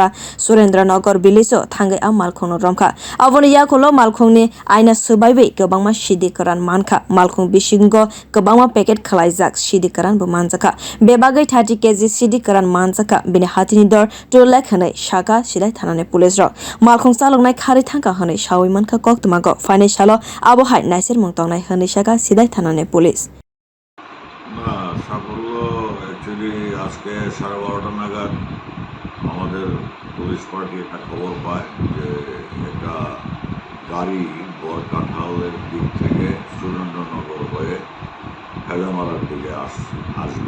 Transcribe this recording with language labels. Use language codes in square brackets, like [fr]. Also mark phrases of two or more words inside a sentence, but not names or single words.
[trp] Surendra nagar biliso thangai am malkhung romkha aboni yakholo malkhungni aina subaiwi kabangma Sidai karan mankha malkhung bisingo kabangma packet khalaijak Sidai karan bo manjaka bebagai 30 KG Sidi karan manjaka bini hati ni dor 2 lakh hanai sakha Sidai thanani police ro malkhung chaloknai khari thangka hanai sawi mankha koktwma go finai salo abo hai naisir mungtongnai hanai sakha Sidai thanani police [bn] না সাফল্য অ্যাকচুয়ালি আজকে 12:30 নাগাদ আমাদের [en] police party [bn] একটা খবর পায় যে একটা গাড়ি বরকাঠালের দিক থেকে সুরেন্দ্রনগর হয়ে হেজামারার দিকে আসবে।